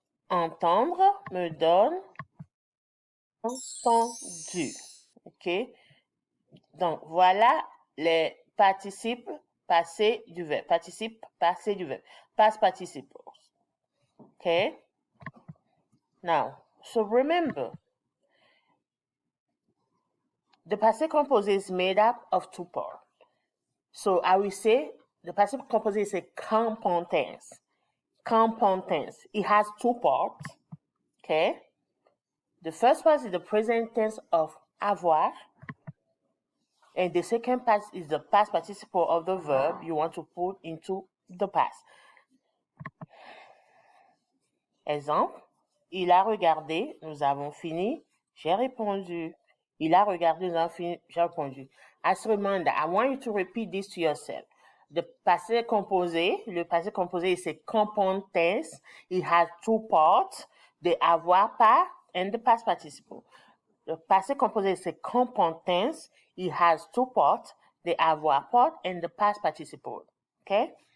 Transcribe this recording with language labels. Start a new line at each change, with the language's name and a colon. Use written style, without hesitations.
French: Entendre me donne entendu. OK? Donc, voilà les participes passés du verbe. Participe passé du verbe.
English: Past participles. Okay? Now, so remember, the passé composé is made up of two parts. So I will say the passé composé is a compound tense. Compound tense. It has two parts. Okay? The first part is the present tense of avoir. And the second part is the past participle of the verb you want to put into the past.
French: Exemple, il a regardé, nous avons fini, j'ai répondu. Il a regardé, nous avons fini, j'ai répondu.
English: As a reminder, I want you to repeat this to yourself. The passé composé, le passé composé is a compound tense. It has two parts, the avoir pas and the past participle. The passé composé is a compound tense. It has two parts, the avoir part and the past participle. Okay?